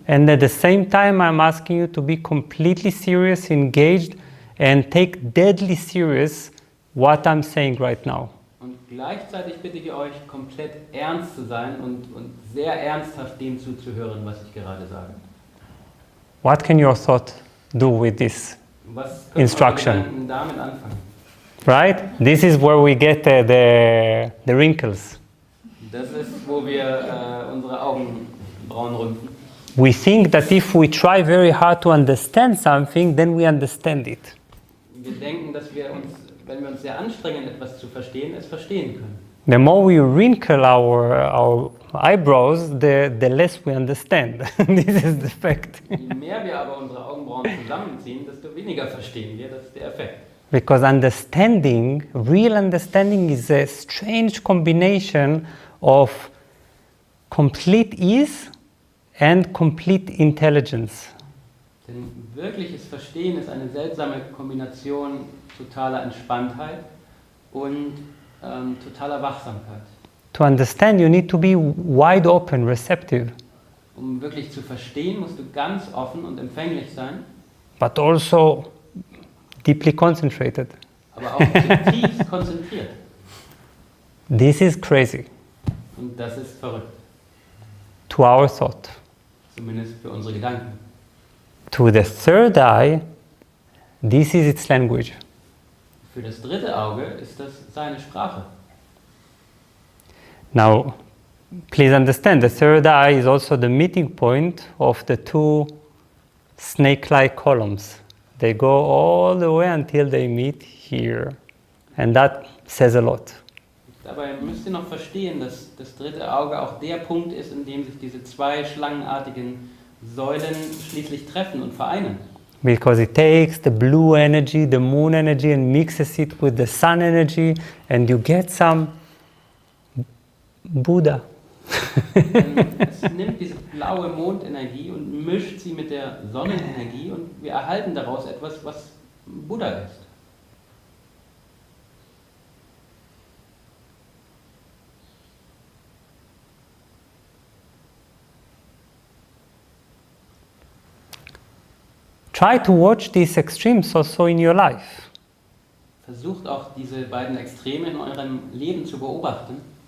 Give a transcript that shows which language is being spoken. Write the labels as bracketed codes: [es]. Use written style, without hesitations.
[en] And at the same time, I'm asking you to be completely serious, engaged, and take deadly serious what I'm saying right now. [de] Und gleichzeitig bitte ich euch, komplett ernst zu sein und sehr ernsthaft dem zuzuhören, was ich gerade sage. [en] What can your thought do with this [de] Was können [en] instruction? [de] eure Gedanken damit anfangen? [en] Right? This is where we get the wrinkles. [de] Das ist, wo wir unsere Augenbrauen rümpfen. [en] We think that if we try very hard to understand something, then we understand it. [de] Wir denken, dass wir uns, wenn wir uns sehr anstrengen, etwas zu verstehen, es verstehen können. [en] The more we wrinkle our eyebrows, the less we understand. This is the fact. [de] Je mehr wir aber unsere Augenbrauen zusammenziehen, desto weniger verstehen wir. Das ist der Effekt. [en] Because understanding, real understanding, is a strange combination of complete ease and complete intelligence. [de] Denn wirkliches Verstehen ist eine seltsame Kombination totaler Entspanntheit und totaler Wachsamkeit. [en] To understand, you need to be wide open, receptive, [de] Um wirklich zu verstehen, musst du ganz offen und empfänglich sein, [en] but also deeply concentrated. [de] aber auch zutiefst konzentriert. [en] This is crazy [de] Und das ist verrückt, [en] to our thought. [de] zumindest für unsere Gedanken. [en] To the third eye, this is its language. [de] Für das dritte Auge ist das seine Sprache. [en] Now, please understand, the third eye is also the meeting point of the two snake-like columns. They go all the way until they meet here. And that says a lot. [de] Dabei müsst ihr noch verstehen, dass das dritte Auge auch der Punkt ist, in dem sich diese zwei schlangenartigen Säulen schließlich treffen und vereinen. [en] Because it takes the blue energy, the moon energy, and mixes it with the sun energy, and you get some Buddha. [de] Es nimmt diese blaue Mondenergie und mischt sie mit der Sonnenenergie und wir erhalten daraus etwas, was Buddha ist. [en] Try to watch these extremes also in your life. [de] Versucht auch diese beiden Extreme in eurem Leben zu beobachten.